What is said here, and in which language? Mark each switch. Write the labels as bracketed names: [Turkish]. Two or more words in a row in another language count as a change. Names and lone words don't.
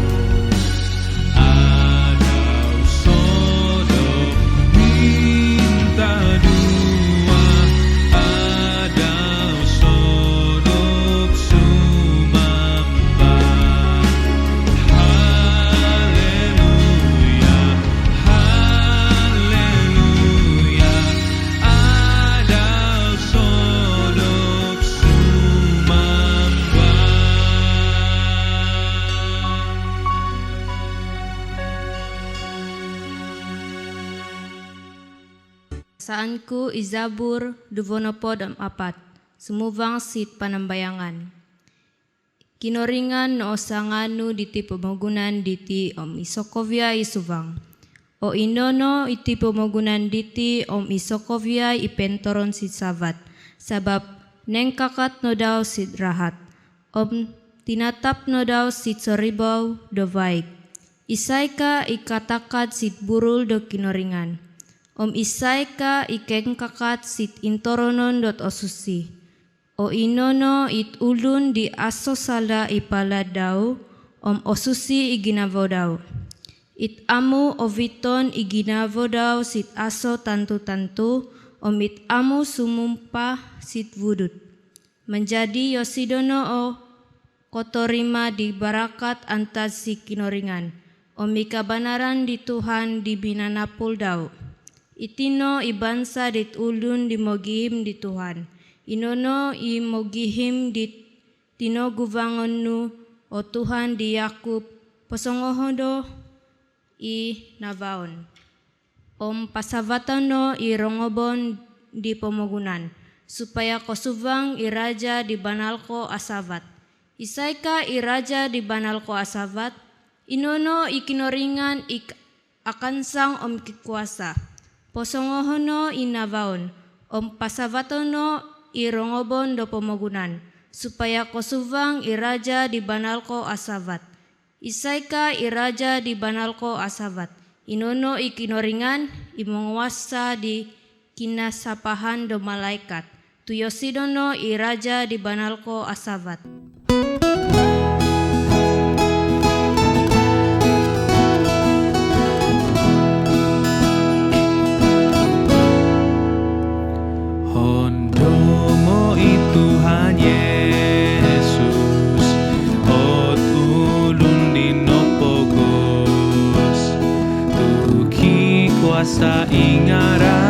[Central Dusun] Adau sodok minta dua, adau sodok sumamba. Haleluya, haleluya, adau sodok sumamba. Saanku Izabur Duvonopod am apat, sumuvang sit panambayangan. Kinoringan no osanganu diti pemogunan diti om Isokovia isuvang. O inono iti pemogunan diti om Isokovia ipentoron sit savat, sabab nengkakat no daw sit rahat. Om tinatap no daw sit soribau do baik. Isaika ikatakat sit burul do kinoringan. Om isaika ikengkakat sit intoronon dot osusi. O inono it ulun di asosala ipala daw, om osusi iginavo daw. It amu oviton iginavo daw sit aso tantu-tantu, om it amu sumumpah sit wudut. Menjadi yosidono o kotorima di barakat antas si kinoringan, om ikabanaran di Tuhan di binanapul daw. Itino ibansa dit ulun dimogihim di Tuhan. Inono imogihim di tino guvangonu o Tuhan di Yakub posongohodo i navaon. Om pasavatano i rongobon di pemogunan, supaya kosuvang i raja di banalko asavat. Isaika i raja di banalko asavat, inono ikinoringan akansang om kikuasa. Posongohono inavaon, om pasavatono irongobon do pemogunan, supaya kosuvang iraja di banalko asavat. Isaika iraja di banalko asavat, inono ikinoringan imonguasa di kinasapahan do malaikat. Tuyosidono iraja di banalko asavat. Hondomo itu hanya Yesus, ot ulun di nopogos, tuki kuasa ingar